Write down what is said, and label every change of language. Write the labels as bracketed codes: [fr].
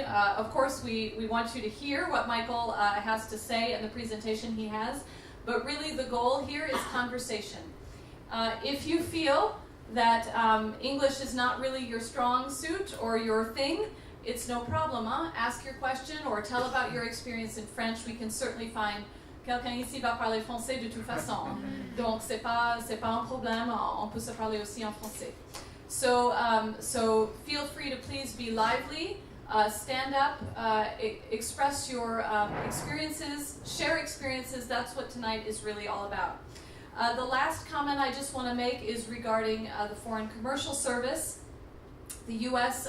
[en] Of course, we want you to hear what Michael has to say and the presentation he has, but really the goal here is conversation. If you feel that English is not really your strong suit or your thing, it's no problem. Ask your question or tell about your experience in French. We can certainly find [fr] quelqu'un ici va parler français de toute façon. Donc c'est pas un problème. On peut se parler aussi en français. [en] So feel free to please be lively. Stand up, express your experiences, share experiences. That's what tonight is really all about. The last comment I just want to make is regarding the Foreign Commercial Service. The U.S.